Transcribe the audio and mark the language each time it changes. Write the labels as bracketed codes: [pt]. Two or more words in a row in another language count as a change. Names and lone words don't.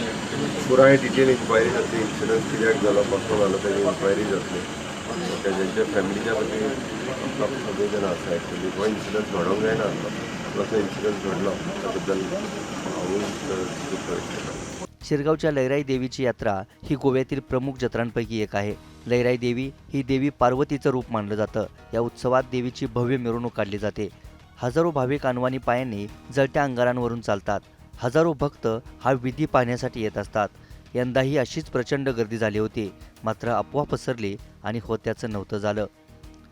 [kok] पुराय डिटेल इन्क्वायरी जातली, इन्सिडंट कित्याक जालो कसो जालो तेजी इन्क्वायरी जातली। तेज्या फॅमिलीच्या खातीर सगळे जाण आसा एक्चुली हो इन्सिडंट घडोवंक जायना आसलो, कसो इन्सिडंट घडलो त्या बद्दल हांवूय। [mr] शिरगावच्या लैराई देवीची यात्रा ही गोव्यातील प्रमुख जत्रांपैकी एक आहे। लैराई देवी ही देवी पार्वतीचं रूप मानलं जातं। या उत्सवात देवीची भव्य मिरवणूक काढली जाते। हजारो भाविक अनवाणी पायांनी जळत्या अंगारांवरून चालतात। हजारो भक्त हा विधी पाहण्यासाठी येत असतात। यंदाही अशीच प्रचंड गर्दी झाली होती, मात्र अफवा पसरली आणि होत्याचं नव्हतं झालं।